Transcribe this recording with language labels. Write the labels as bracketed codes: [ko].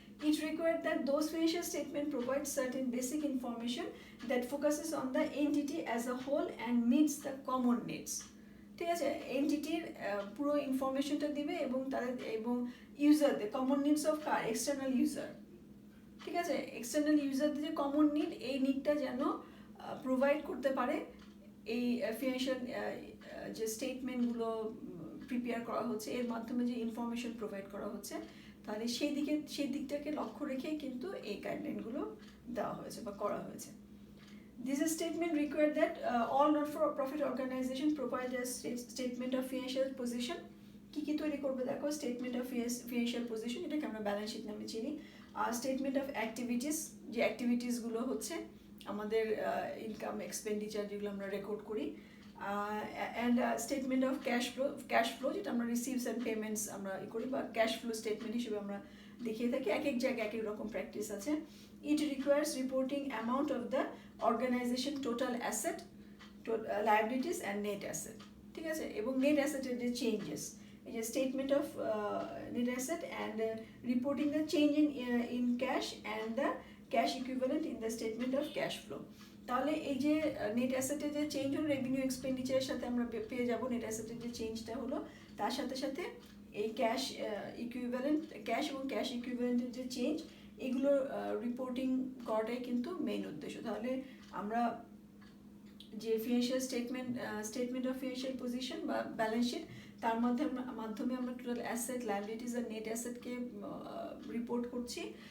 [en] It required that those financial statements provide certain basic information that focuses on the entity as a whole and meets the common needs. [bn] ঠিক আছে, এন্টিটির পুরো ইনফরমেশনটা দিবে এবং ইউজারদের common needs of car external user, ঠিক আছে, external ইউজারদের যে common need এই নিডটা যেন প্রোভাইড করতে পারে এই ফিনান্সিয়াল যে স্টেটমেন্টগুলো প্রিপেয়ার করা হচ্ছে এর মাধ্যমে যে ইনফরমেশন প্রোভাইড করা হচ্ছে, তাহলে সেই দিকটাকে লক্ষ্য রেখে কিন্তু এই গাইডলাইনগুলো দেওয়া হয়েছে বা করা হয়েছে। [en] This statement required that all not-for-profit organization provide a statement of financial position. [bn] কি তৈরি করবে দেখো, স্টেটমেন্ট অফ ফিনান্সিয়াল পজিশন, এটাকে আমরা ব্যালেন্স শিট নামে চিনি। আর স্টেটমেন্ট অফ অ্যাক্টিভিটিস, যে অ্যাক্টিভিটিসগুলো হচ্ছে আমাদের ইনকাম এক্সপেন্ডিচার যেগুলো আমরা রেকর্ড করি, and statement of cash flow যেটা আমরা রিসিভস অ্যান্ড পেমেন্টস আমরা করি বা ক্যাশ ফ্লো স্টেটমেন্ট হিসেবে আমরা দেখিয়ে থাকি। এক এক জায়গায় এক এক রকম প্র্যাকটিস আছে। [en] It requires reporting amount of the organization total asset, liabilities and net asset, [bn] ঠিক আছে, এবং [en] net asset এর যে changes, এই যে statement of net asset and reporting the change in cash and the cash equivalent in the statement of cash flow. [bn] তাহলে এই যে নেট অ্যাসেটের যে চেঞ্জ হলো রেভিনিউ এক্সপেন্ডিচারের সাথে আমরা পেয়ে যাব নেট অ্যাসেটের যে চেঞ্জটা হলো, তার সাথে সাথে এই ক্যাশ ইকুইভ্যালেন্ট, ক্যাশ এবং ক্যাশ ইকুইভ্যালেন্টের যে চেঞ্জ এগুলো রিপোর্টিং করাটাই কিন্তু মেইন উদ্দেশ্য। তাহলে আমরা যে financial statement of financial position বা ব্যালেন্স শিট তার মাধ্যমে আমরা টোটাল অ্যাসেট, লায়াবিলিটিস আর নেট অ্যাসেটকে রিপোর্ট করছি।